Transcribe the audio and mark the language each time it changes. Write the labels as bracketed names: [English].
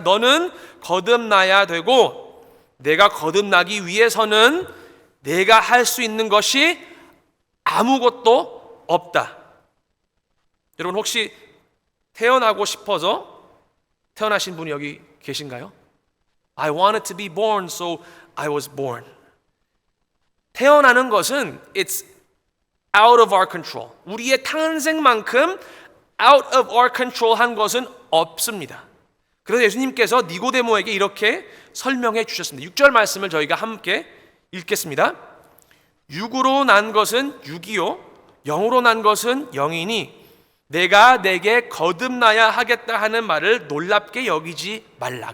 [Korean] 너는 거듭나야 되고, 내가 거듭나기 위해서는 내가 할 수 있는 것이 아무것도 없다. 여러분, 혹시 태어나고 싶어서 태어나신 분이 여기 계신가요? [English] I wanted to be born, so I was born. [Korean] 태어나는 것은 [English] it's out of our control. [Korean] 우리의 탄생만큼 [English] out of our control [Korean] 한 것은 없습니다. 그래서 예수님께서 니고데모에게 이렇게 설명해 주셨습니다. 6절 말씀을 저희가 함께 읽겠습니다. 육으로 난 것은 육이요 영으로 난 것은 영이니 내가 내게 거듭나야 하겠다 하는 말을 놀랍게 여기지 말라.